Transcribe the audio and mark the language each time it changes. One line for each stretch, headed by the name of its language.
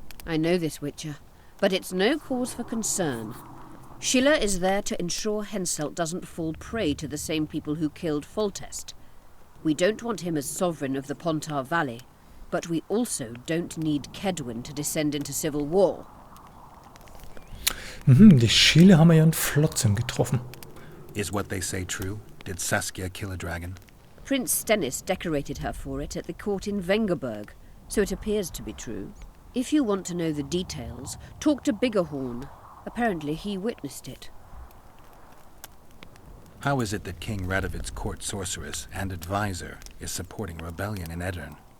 English: I know this, Witcher, but it's no cause for concern. Schiller is there to ensure Henselt doesn't fall prey to the same people who killed Foltest. We don't want him as sovereign of the Pontar Valley, but we also don't need Kedwin to descend into civil war.
German: Die Schiller haben wir ja in Flotsam getroffen.
English: Is what they say true? Did Saskia kill a dragon? Prince Stennis decorated her for it at the court in Vengerberg, so it appears to be true. If you want to know the details, talk to Biggerhorn. Apparently he witnessed it. How is it that King Radovid's court sorceress and advisor is supporting rebellion in Edirn?